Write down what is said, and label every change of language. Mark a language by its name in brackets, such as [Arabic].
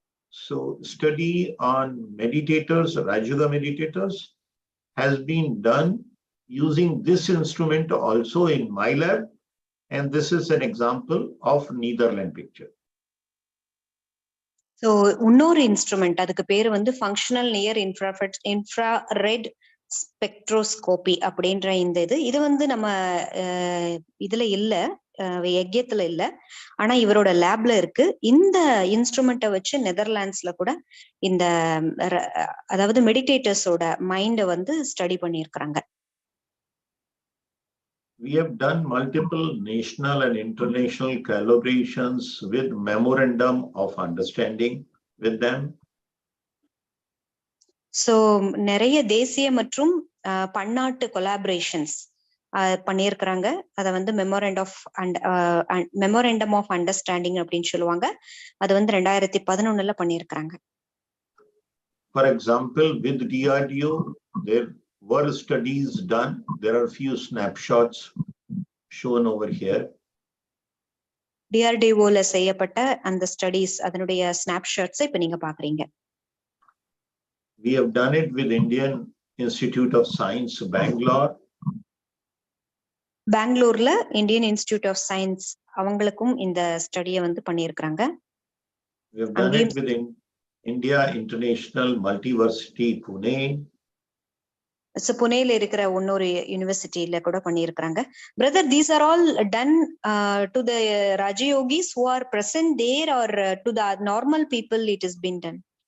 [English] So study on meditators, Rajayoga meditators, has been done using this instrument also in my lab, and this is an example of Netherlands picture. [Tamil] So இன்னொரு instrument, அதுக்கு பேரு வந்து functional near infrared spectroscopy அப்படின்ற இந்த இது வந்து நம்ம இதுல இல்ல, யஜ்யத்துல இல்ல, ஆனா இவரோட லேப்ல இருக்கு. இந்த இன்ஸ்ட்ருமெண்ட்டை வச்சு நெதர்லாண்ட்ஸ்ல கூட இந்த அதாவது மெடிடேட்டர்ஸோட மைண்ட வந்து ஸ்டடி பண்ணியிருக்கிறாங்க. [English] We have done multiple national and international collaborations with memorandum of understanding with them. [Tamil] So நிறைய தேசிய மற்றும் பன்னாட்டு கொலாபரேஷன்ஸ் பண்ணியிருக்கிறாங்க. அதை வந்து மெமோரண்டம் ஆஃப் அண்டர்ஸ்டாண்டிங் அப்படின்னு சொல்லுவாங்க. அது வந்து 2011 பண்ணியிருக்கிறாங்க. [English] For example, with DRDO, there were studies done. There are few snapshots shown over here. [Tamil] DRDO-ல செய்யப்பட்ட அந்த ஸ்டடீஸ் அதனுடைய ஸ்னாப்ஷாட்ஸ் இப்ப நீங்க பாக்குறீங்க. [English] We have done it with Indian Institute of Science, Bangalore. [Tamil] பெங்களூர்ல இந்தியன் இன்ஸ்டிடியூட் ஆஃப் சயின்ஸ் அவங்களுக்கும் இந்த ஸ்டடியை வந்து பண்ணியிருக்கிறாங்க. [English] We have done it with India International Multiversity, Pune. [Tamil] So புனேல இருக்கிற இன்னொரு யூனிவர்சிட்டியில கூட பண்ணியிருக்கிறாங்க. [English] Brother, these are all done to the Rajayogis who are present there, or to the normal people it has been done?